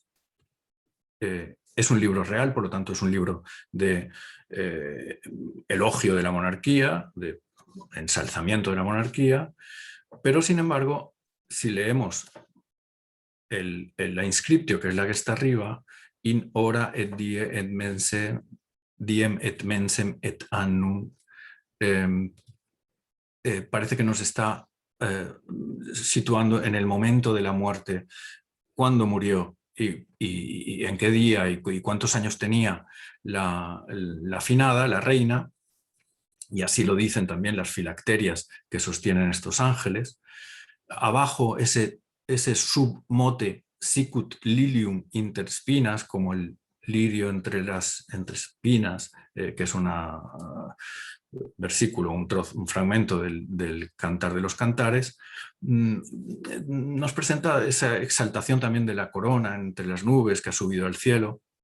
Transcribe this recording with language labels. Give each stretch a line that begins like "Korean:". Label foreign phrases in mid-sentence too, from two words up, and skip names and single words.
Spanish: Es un libro real, por lo tanto es un libro de elogio de la monarquía, de ensalzamiento de la monarquía, pero sin embargo, si leemos la inscriptio, que es la que está arriba,
Latin: in hora et die et mense, diem et mensem et annum,
Spanish: parece que nos está situando en el momento de la muerte, cuándo murió y en qué día y cuántos años tenía la finada, la reina, y así lo dicen también las filacterias que sostienen estos ángeles. Abajo ese submote
Latin: sicut lilium inter spinas,
Spanish: como el lirio entre espinas, que es un versículo, un fragmento del Cantar de los Cantares, nos presenta esa exaltación también de la corona entre las nubes que ha subido al cielo.